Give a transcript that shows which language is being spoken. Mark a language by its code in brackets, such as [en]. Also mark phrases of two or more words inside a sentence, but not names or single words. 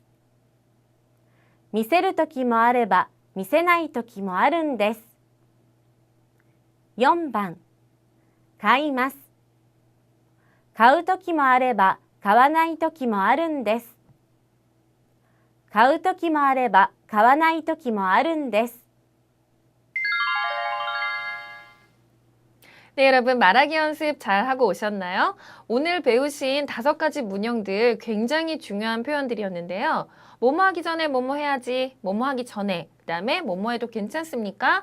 [ja] 見せるときもあれば見せないときもあるんです。4番、買います。買うときもあれば買わないときもあるんです。買うときもあれば買わないときもあるんです。 [ko] 네, 여러분 말하기 연습 잘 하고 오셨나요? 오늘 배우신 5가지 문형들 굉장히 중요한 표현들이었는데요. 뭐뭐 하기 전에 뭐뭐 해야지, 뭐뭐 하기 전에, 그 다음에 뭐뭐 해도 괜찮습니까?